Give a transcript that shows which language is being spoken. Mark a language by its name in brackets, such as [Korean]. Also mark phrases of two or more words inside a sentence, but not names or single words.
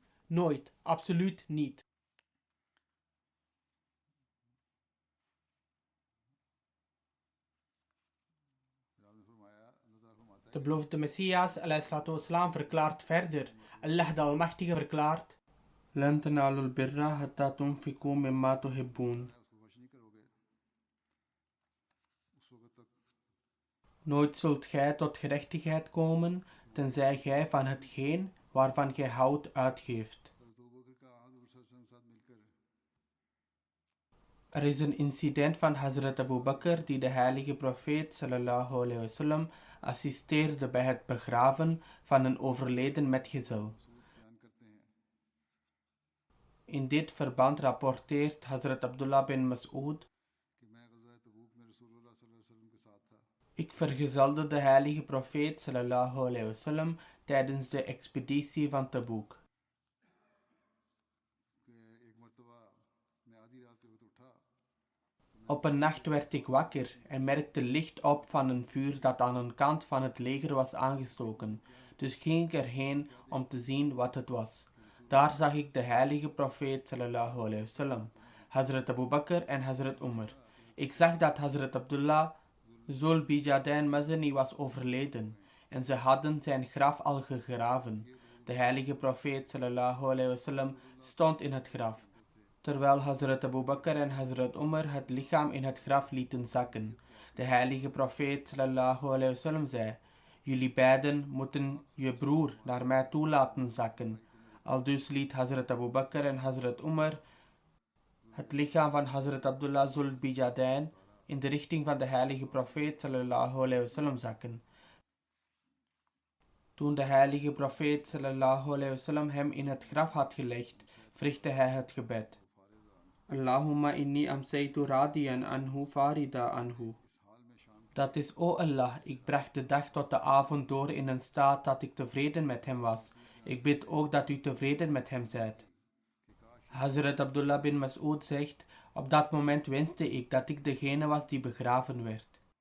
[Dutch] Nooit, absoluut niet. De beloofde Messias wassalam, verklaart verder: Allah de Almachtige verklaart: [Arabic] لن تنالوا البر حتى تنفقوا مما تحبون. [Dutch] Nooit zult gij tot gerechtigheid komen, tenzij gij van hetgeen waarvan gij houdt uitgeeft. Er is een incident van Hazrat Abu Bakr die de heilige profeet [Arabic] صلى الله عليه وسلم [Dutch] assisteerde bij het begraven van een overleden metgezel. In dit verband rapporteert Hazrat Abdullah bin Mas'ud: ik vergezelde de heilige profeet [Arabic] صلى الله عليه وسلم [Dutch] tijdens de expeditie van Tabuk. Op een nacht werd ik wakker en merkte licht op van een vuur dat aan een kant van het leger was aangestoken. Dus ging ik erheen om te zien wat het was. Daar zag ik de heilige profeet [Arabic] صلى الله عليه وسلم, [Dutch] Hazrat Abu Bakr en Hazrat Umar. Ik zag dat Hazrat Abdullah Zul Bijadain Mazani was overleden en ze hadden zijn graf al gegraven. De heilige profeet [Arabic] صلى الله عليه وسلم [Dutch] stond in het graf, terwijl Hazrat Abu Bakr en Hazrat Umar het lichaam in het graf lieten zakken. De heilige profeet [Arabic] صلى الله عليه وسلم [Dutch] zei: jullie beiden moeten je broer naar mij toe laten zakken. Aldus liet Hazrat Abu Bakr en Hazrat Umar het lichaam van Hazrat Abdullah Zul Bijadain in de richting van de heilige profeet [Arabic] صلى الله عليه وسلم [Dutch] zakken. Toen de heilige profeet [Arabic] صلى الله عليه وسلم [Dutch] hem in het graf had gelegd, verrichtte hij het gebed: [Arabic] اللهم إني أمسيت راضيا عنه فارض عنه. [Dutch] Dat is: o Allah, ik bracht de dag tot de avond door in een staat dat ik tevreden met hem was. Ik bid ook dat u tevreden met hem zijt. Hazrat Abdullah bin Mas'ud zegt: op dat moment wenste ik dat ik degene was die begraven werd.